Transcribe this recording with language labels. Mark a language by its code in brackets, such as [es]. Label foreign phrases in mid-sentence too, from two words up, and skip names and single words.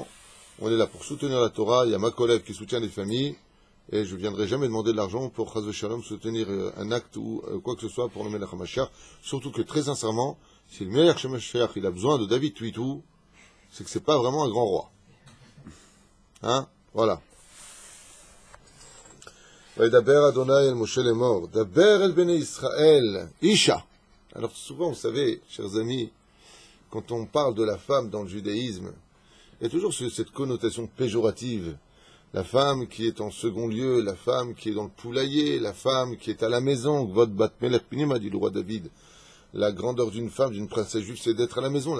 [fr] On est là pour soutenir la Torah. Il y a ma collègue qui soutient les familles. Et je ne viendrai jamais demander de l'argent pour [he] חס ושלום [fr] soutenir un acte ou quoi que ce soit pour le [he] מלך המשיח. [fr] Surtout que, très sincèrement, si le [he] מלך המשיח, [fr] il a besoin de David Tuitou, c'est que c'est pas vraiment un grand roi. Hein? Voilà. [he] דבר אדני אל משה לאמר, דבר אל בני ישראל, אשה. [fr] Alors souvent, vous savez, chers amis, quand on parle de la femme dans le judaïsme, il y a toujours cette connotation péjorative. La femme qui est en second lieu, la femme qui est dans le poulailler, la femme qui est à la maison. [he] כבודה בת מלך פנימה, [fr] a dit le roi David. La grandeur d'une femme, d'une princesse juive, c'est d'être à la maison.